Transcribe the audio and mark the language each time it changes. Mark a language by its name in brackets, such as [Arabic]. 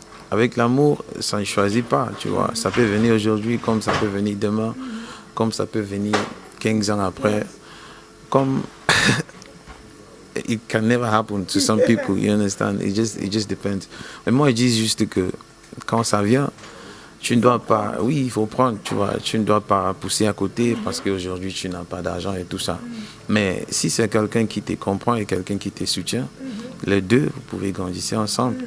[French] Avec l'amour, ça ne choisit pas, tu vois. Ça peut venir aujourd'hui, comme ça peut venir demain, comme ça peut venir 15 ans après. [English] Comme it can never happen to some people, you understand? It just depends. [French] Mais moi, je dis juste que quand ça vient, tu ne dois pas, oui, il faut prendre, tu vois, tu ne dois pas pousser à côté parce qu'aujourd'hui tu n'as pas d'argent et tout ça. Mais si c'est quelqu'un qui te comprend et quelqu'un qui te soutient, les deux, vous pouvez grandir ensemble.